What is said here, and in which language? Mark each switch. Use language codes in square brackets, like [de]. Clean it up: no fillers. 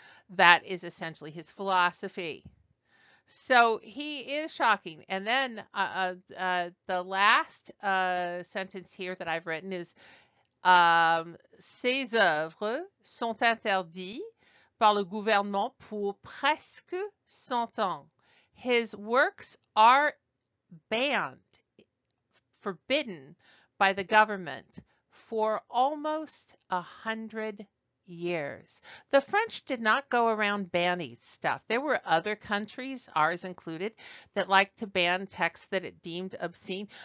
[en] That is essentially his philosophy. So he is shocking. And then the last sentence here that I've written is [fr] Ces œuvres sont interdites par le gouvernement pour presque 100 ans. [en] His works are banned, forbidden by the government for almost 100 years. The French did not go around banning stuff. There were other countries, ours included, that liked to ban texts that it deemed obscene.